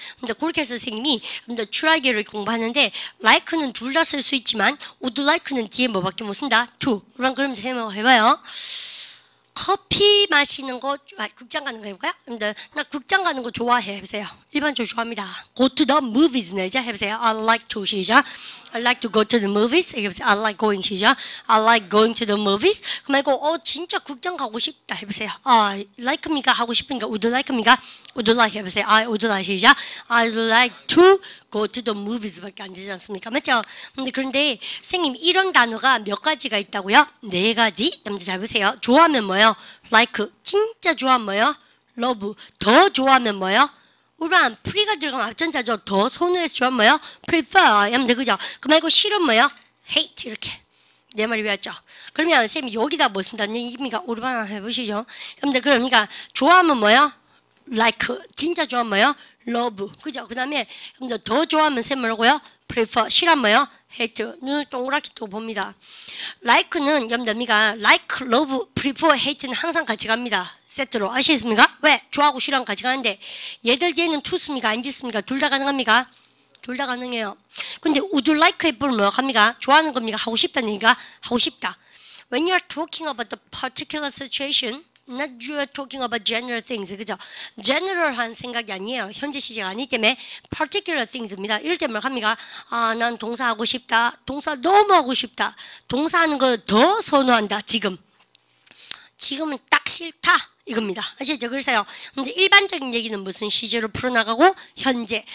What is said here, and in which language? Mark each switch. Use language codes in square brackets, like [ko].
[ko] 근데 그렇게 해서 선생님이 여러분들 try를 공부하는데 like는 둘 다 쓸 수 있지만 would like는 뒤에 뭐밖에 못 쓴다? to. 그러면서 해봐요. 커피 마시는 거, 극장 가는 거 해볼까요? 근데 나 극장 가는 거 좋아해. 해보세요. 일반적으로 좋아합니다. [en] Go to the movies [ko] 내자. 해보세요. [en] I like to [ko] 시작. [en] I like to go to the movies. [ko] 해보세요. [en] I like going [ko] 시작. [en] I like going to the movies. [ko] 그 말고 진짜 극장 가고 싶다. 해보세요. like입니까? 하고 싶으니까 would like입니까? [en] would like [ko] 해보세요. [en] I would like [ko] 시작. [en] I would like to go to the movies [ko] 밖에 안 되지 않습니까? 맞죠? 그런데 선생님 이런 단어가 몇 가지가 있다고요? 4가지. 여러분들 잘 보세요. 좋아하면 뭐예요? like. 진짜 좋아하면 뭐예요? love. 더 좋아하면 뭐예요? 우리가 pre가 들어가면 앞전자죠. 더 선호해서 좋아하면 뭐예요? prefer. 여러분들 그죠? 그 말고 싫으면 뭐예요? hate. 이렇게. 내 말이 왜였죠? 그러면 선생님이 여기다 뭐 쓴다는 얘기입니까? 우리만 해보시죠. 여러분들 그러니까 좋아하면 뭐예요? like. 진짜 좋아하면 뭐예요? love. 그죠? 그 다음에 더 좋아하면 쌤 뭐라고요? prefer. 싫어하면 뭐예요? hate. 눈을 동그랗게 또 봅니다. like는 여러분들미가 like, love, prefer, hate는 항상 같이 갑니다. 세트로. 아시겠습니까? 왜? 좋아하고 싫어하면 같이 가는데 얘들 뒤에는 to 씁니까? 안 짓습니까? 둘 다 가능합니까? 둘 다 가능해요. 근데 would like 해보면 뭐 합니까? 좋아하는 겁니까? 하고 싶다는 얘기가 하고 싶다. [en] When you're talking about the particular situation, not you're talking about general things. [ko] 그죠? general한 생각이 아니에요. 현재 시제가 아니기 때문에 [en] particular things [ko] 입니다. 이럴 때 뭘 합니까? 난 동사 하고 싶다. 동사 너무 하고 싶다. 동사하는 거 더 선호한다. 지금은 딱 싫다. 이겁니다. 아시죠? 그래서요. 근데 일반적인 얘기는 무슨 시제로 풀어나가고 현재.